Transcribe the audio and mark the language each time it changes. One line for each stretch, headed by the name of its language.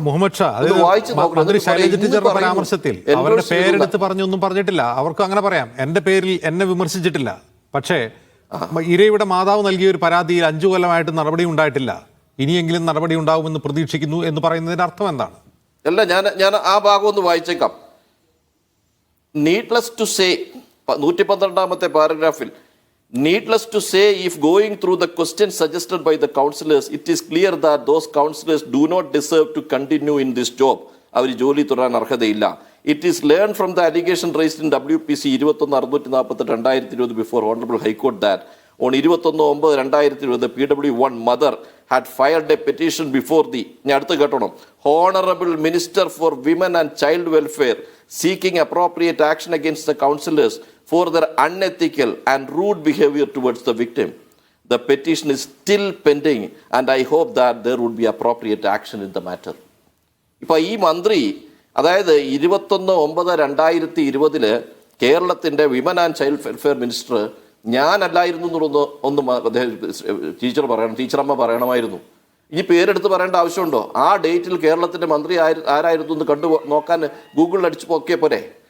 Malayalam: മുഹമ്മദ് ഷാ, മന്ത്രി ശൈലജ ടീച്ചറുടെ പരാമർശത്തിൽ അവരുടെ പേരെടുത്ത് പറഞ്ഞൊന്നും പറഞ്ഞിട്ടില്ല. അവർക്ക് അങ്ങനെ പറയാം, എന്റെ പേരിൽ എന്നെ വിമർശിച്ചിട്ടില്ല. പക്ഷേ ഇരയുടെ മാതാവ് നൽകിയ ഒരു പരാതിയിൽ 5 കൊല്ലമായിട്ട് നടപടി ഉണ്ടായിട്ടില്ല, ഇനിയെങ്കിലും നടപടി ഉണ്ടാവുമെന്ന് പ്രതീക്ഷിക്കുന്നു എന്ന് പറയുന്നതിന്റെ അർത്ഥം എന്താണ്? അല്ല, ഞാൻ ആ ഭാഗം ഒന്ന് വായിച്ചേക്കാം.
English: needless to say,
Malayalam: 112ാമത്തെ പാരഗ്രാഫിൽ,
English: needless to say, if going through the questions suggested by the councillors, it is clear that those councillors do not deserve to continue in this job.
Malayalam: അവർ ജോലി തുടരാൻ അർഹതയില്ല.
English: It is learned from the allegation raised in WPC 21/648/2020 before Honorable High Court that on 21/9/2020 the PW1 mother had filed a petition before the Honorable Minister for Women and Child Welfare seeking appropriate action against the councillors for their unethical and rude behavior towards the victim. The petition is still pending and I hope that there would be appropriate action in the matter.
Malayalam: ഇപ്പോൾ ഈ മന്ത്രി, അതായത് 21/9/2020 കേരളത്തിൻ്റെ women and child welfare minister ഞാനല്ലായിരുന്നു എന്നുള്ളത് ഒന്ന് ടീച്ചറമ്മ പറയണമായിരുന്നു. ഇനി പേരെടുത്ത് പറയേണ്ട ആവശ്യമുണ്ടോ? ആ ഡേറ്റിൽ കേരളത്തിൻ്റെ മന്ത്രി ആരായിരുന്നു എന്ന് നോക്കാൻ ഗൂഗിളിൽ അടിച്ചു നോക്കിയ പോരെ.